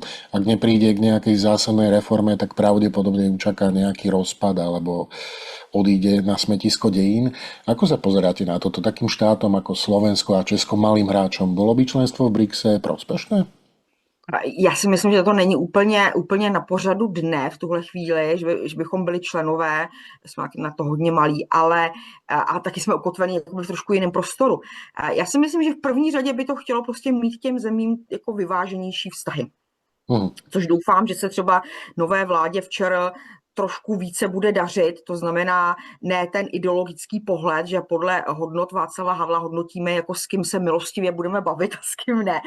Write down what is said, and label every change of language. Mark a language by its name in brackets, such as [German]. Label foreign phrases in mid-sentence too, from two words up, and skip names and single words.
[Slovak] Ak nepríde k nejakej zásadnej reforme, tak pravdepodobne ju čaká nejaký rozpad alebo odíde na smetisko dejín. Ako sa pozeráte na toto takým štátom ako Slovensko a Česko, malým hráčom? Bolo by členstvo v BRICSe prospešné? [Czech] Já si myslím, že to není úplně na pořadu dne v tuhle chvíli, že bychom byli členové, jsme na to hodně malí, ale a taky jsme ukotveni v trošku jiném prostoru. Já si myslím, že v první řadě by to chtělo prostě mít k těm zemím jako vyváženější vztahy. Což doufám, že se třeba nové vládě včera trošku více bude dařit, to znamená ne ten ideologický pohled, že podle hodnot Václava Havla hodnotíme, jako s kým se milostivě budeme bavit a s kým ne.